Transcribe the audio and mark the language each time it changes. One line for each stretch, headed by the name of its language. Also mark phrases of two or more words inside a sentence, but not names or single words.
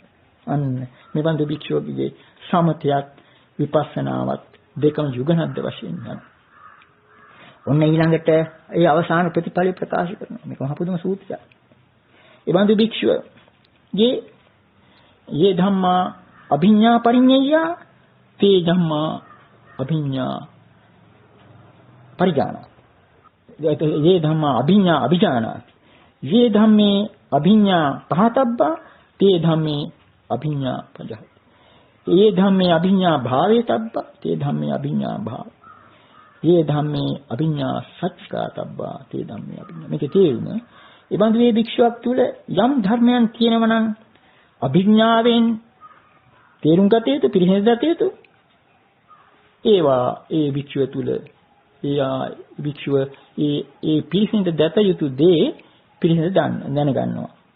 Sinhala: අන්න මේ බඳු භික්ෂුවගේ සමතයත් විපස්සනාවත් දෙකම යුගනද්ද වශයෙන් යනවා. ඔන්න ඊළඟට ඒ අවසාන ප්‍රතිඵලය ප්‍රකාශ කරනවා. මේක මහ පුදුම සූත්‍රයක්. ඒ බඳු භික්ෂුවගේ
Pali: යේ ධම්මා අභිඤ්ඤා පරිඤ්ඤය තේ ධම්මා අභිඤ්ඤා පරිජානා. යේ ධම්මා අභිඤ්ඤා අභිජානාති. යේ ධම්මේ අභිඤ්ඤා පහතබ්බා තේ ධම්මේ අභිඤ්ඤා පජහති. යේ ධම්මේ අභිඤ්ඤා භාවේතබ්බා තේ ධම්මේ අභිඤ්ඤා භාව. යේ ධම්මේ අභිඤ්ඤා සච්චාතබ්බා තේ ධම්මේ අභිඤ්ඤා.
Sinhala: මේකේ තේරුම ඒ බඳු මේ භික්ෂුවක් තුළ යම් ධර්මයන් තියෙනවා නම් අභිඥාවෙන් තේරුම් ගත යුතු පිළිහෙල ගත යුතු ඒවා ඒ භික්ෂුව තුළ භික්ෂුව ඒ පිළිසින්ද දත යුතු දේ පිළිසින්ද දැනගන්නවා.